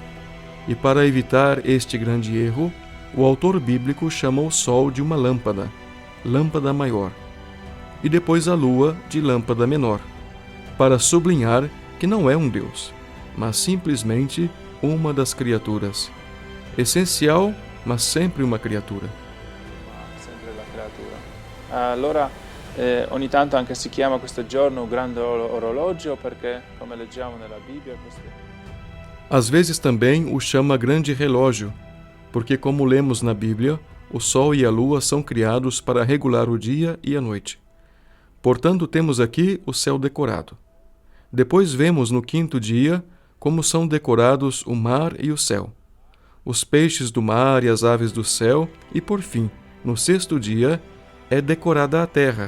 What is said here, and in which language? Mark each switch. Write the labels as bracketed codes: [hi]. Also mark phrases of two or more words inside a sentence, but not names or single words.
[pt] E para evitar este grande erro, o autor bíblico chama o sol de uma lâmpada, lâmpada maior, e depois a lua de lâmpada menor, para sublinhar que não é um deus, mas simplesmente uma das criaturas. Essencial, mas sempre uma criatura. [it] sempre la creatura. Allora ogni tanto anche si chiama questo giorno un grande orologio perché, come leggiamo nella Bibbia, [pt] Às vezes também o chama grande relógio, porque como lemos na Bíblia, o sol e a lua são criados para regular o dia e a noite. Portanto, temos aqui o céu decorado. Depois vemos no quinto dia como são decorados o mar e o céu, os peixes do mar e as aves do céu, e por fim, no sexto dia, é decorada a terra.